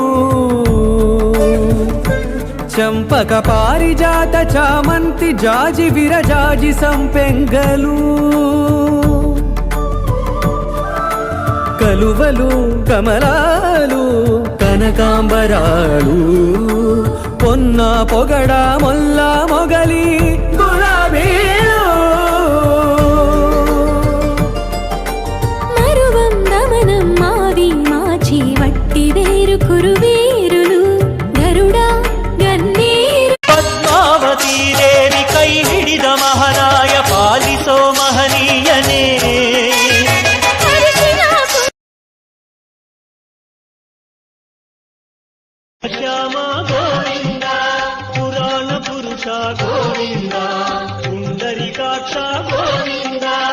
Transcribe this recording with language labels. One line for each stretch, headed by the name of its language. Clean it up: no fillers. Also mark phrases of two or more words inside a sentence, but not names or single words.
Telugu: చంపక పారిజాత చామంతి జాజి విరజాజి సంపెంగలు కలువలు కమలాలు కనకాంబరాలు పొన్న పొగడ మొల్ల మొగలి గులాబీలు వట్టి వేరు కురువీరులు గరుడా గన్నేరు
Kannada: ಪದ್ಮಾವತಿ ದೇವಿ ಕೈ ಹಿಡಿದ ಮಹಾರಾಯ ಪಾಲಿಸೋ ಮಹನೀಯನೇ ಶ್ಯಾಮ ಗೋವಿಂದ ಪುರಾಣ ಪುರುಷ ಗೋವಿಂದ ಪುಂಡರಿಕಾಕ್ಷ ಗೋವಿಂದ